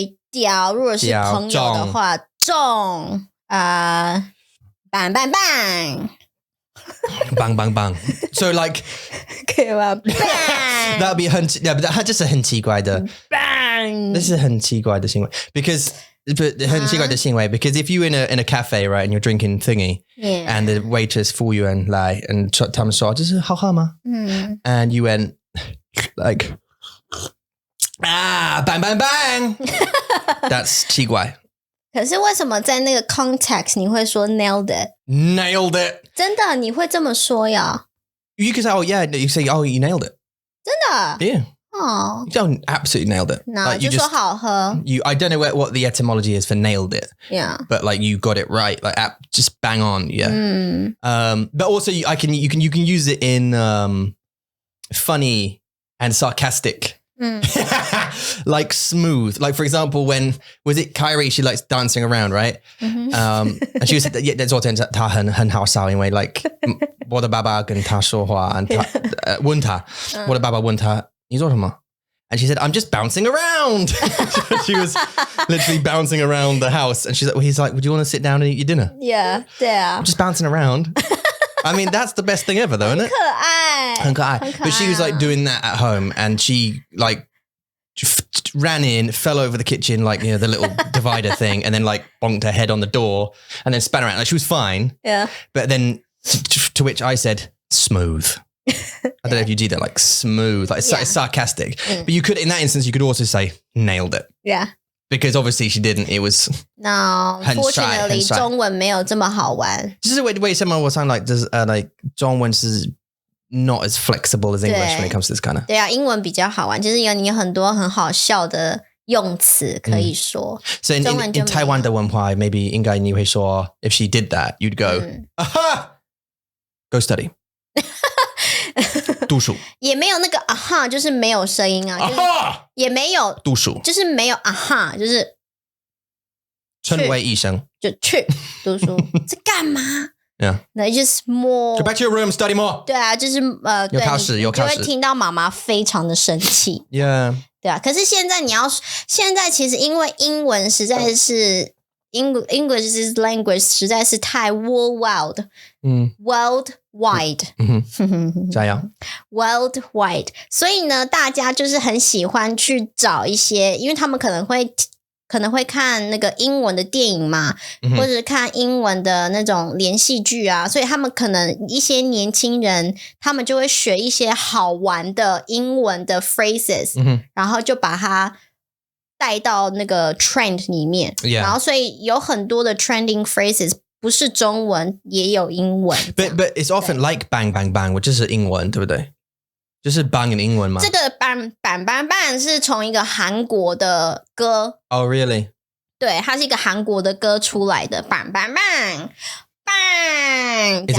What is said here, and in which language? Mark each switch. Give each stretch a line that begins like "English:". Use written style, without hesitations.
Chinese: 屌，如果是朋友的话，重bang bang bang.
English: bang bang bang. So like
Chinese: 可以吗 ？Bang.
English: That'd be
Chinese: 它就是很奇怪的
English: bang.
Chinese: 这是很奇怪的行为
English: because 很奇怪的行为 because if you in a cafe right and you're drinking thingy and the waitress
Chinese: 服务员来
English: and
Chinese: 他们说这是好喝吗
English: and you went like bang bang bang that's
Chinese: 奇怪可是为什么在那个 context 你会说
English: nailed it
Chinese: 真的你会这么说呀
English: you can say oh yeah you say oh you nailed it
Chinese: 真的
English: yeah Oh. You don't absolutely nailed it. No, like, you
Chinese: just 说好喝
English: I don't know what the etymology is for nailed it. Yeah. But like you got it right. Like just bang on. Yeah. But also you can use it in funny and sarcastic. Like smooth. Like for example, when was it Kyrie? She likes dancing around, right? And she was yeah.
Chinese: 昨天她很好笑，因为 like 我的爸爸跟她说话，问她，我的爸爸问她。你做什么?
English: And she said, I'm just bouncing around. She was literally bouncing around the house. And he's like, would you want to sit down and eat your dinner? Yeah, yeah. I'm just bouncing around. I mean, that's the best thing ever though, isn't it?
Chinese: 很可爱.
English: But she was like doing that at home and she like ran in, fell over the kitchen, like, you know, the little divider thing and then like bonked her head on the door and then span around. Like she was fine. Yeah. But then to which I said, smooth. I don't know if you do that, like smooth, like it's sarcastic. But you could, in that instance, you could also say nailed it. Yeah. Because obviously she didn't. It was no.
Chinese: Fortunately, 中文没有这么好玩。就是为什么我想
English: like does like
Chinese: 中文是
English: not as flexible as English when it comes to this kind of.
Chinese: 对啊，英文比较好玩，就是你有很多很好笑的用词可以说。
English: So in Taiwan
Chinese: 的文化
English: maybe 应该你会说 if she did that, you'd go, aha, go study.
Chinese: 读书也没有那个啊哈，就是没有声音啊，就是也没有读书，就是没有啊哈，就是成为医生就去读书，这干嘛
English: ？Yeah, no, just more. Go back to your room, study more.
Chinese: 对啊，就是有考试，有考试，就会听到妈妈非常的生气。
English: Yeah,
Chinese: 对啊，可是现在其实因为英文实在是
English: English is language
Chinese: 实在是太 worldwide， worldwide，加油 worldwide， 所以呢，大家就是很喜欢去找一些，因为他们可能会看那个英文的电影嘛，或者看英文的那种连续剧啊，所以他们可能一些年轻人，他们就会学一些好玩的英文的 phrases，然后就把它带到那个 trend 里面，然后所以有很多的
English: trending phrases
Chinese: 不是中文也有英文。
English: But it's often like bang bang bang， which
Chinese: 是英文，对不对？就是 bang 的英文吗？这个 bang bang bang bang 是从一个韩国的歌。
English: Oh really？
Chinese: 对，它是一个韩国的歌出来的 bang bang bang bang。